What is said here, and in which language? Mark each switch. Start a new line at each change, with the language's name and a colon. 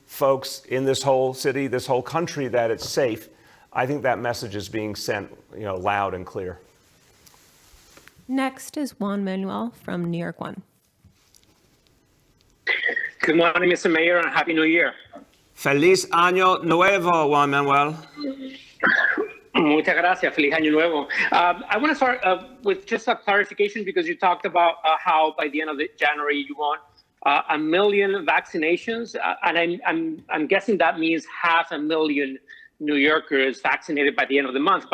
English: folks in this whole city, this whole country, that it's safe. I think that message is being sent, loud and clear. Next is Juan Manuel from New York One. Good morning, Mr. Mayor, and Happy New Year.
Spanish: Feliz Año Nuevo, Juan Manuel. Muchas gracias. Feliz Año Nuevo.
English: I want to start with just a clarification because you talked about how by the end of January you want 1 million vaccinations, and I'm guessing that means 500,000 New Yorkers vaccinated by the end of the month.